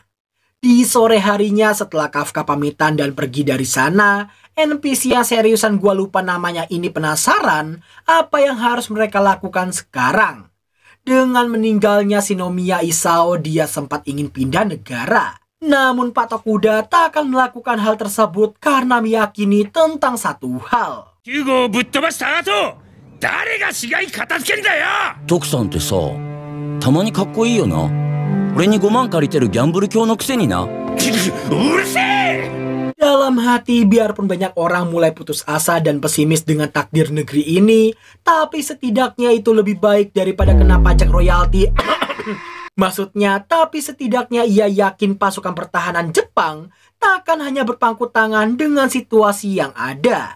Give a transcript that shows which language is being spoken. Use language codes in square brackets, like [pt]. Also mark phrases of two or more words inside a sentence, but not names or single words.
[id] Di sore harinya setelah Kafka pamitan dan pergi dari sana, NPC yang seriusan gua lupa namanya ini penasaran apa yang harus mereka lakukan sekarang. Dengan meninggalnya Shinomiya Isao, dia sempat ingin pindah negara. Namun Patok Kuda tak akan melakukan hal tersebut karena meyakini tentang satu hal. [ja] ヒューゴをぶっ飛ばした後、誰が死骸片付けんだよ。徳さんってさ、たまにかっこいいよな。俺に5万借りてるギャンブル教のくせにな。うるせえ。 [id] Dalam hati, biarpun banyak orang mulai putus asa dan pesimis dengan takdir negeri ini, tapi setidaknya itu lebih baik daripada kena pajak royalti. Maksudnya, tapi setidaknya ia yakin pasukan pertahanan Jepang takkan hanya berpangku tangan dengan situasi yang ada.